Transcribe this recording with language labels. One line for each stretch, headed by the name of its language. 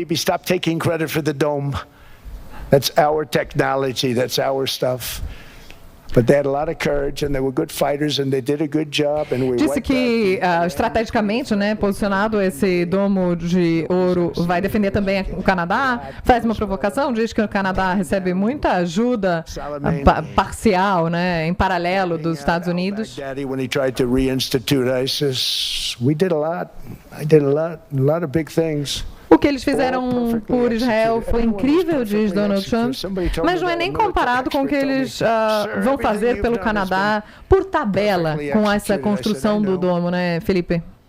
English: Stop taking credit for the dome. That's our technology, that's our stuff. But they had a lot of courage and they were good fighters and they did a good job and we
Portuguese: disse que estrategicamente, posicionado esse domo de ouro vai defender também o Canadá. Faz uma provocação, diz que o Canadá recebe muita ajuda parcial, em paralelo dos Estados Unidos.
English: When he tried to reinstitute ISIS, we did a lot. I did a lot of big things.
Portuguese: O que eles fizeram por Israel foi incrível, diz Donald Trump, mas não é nem comparado com o que eles vão fazer pelo Canadá por tabela com essa construção do domo, né, Felipe?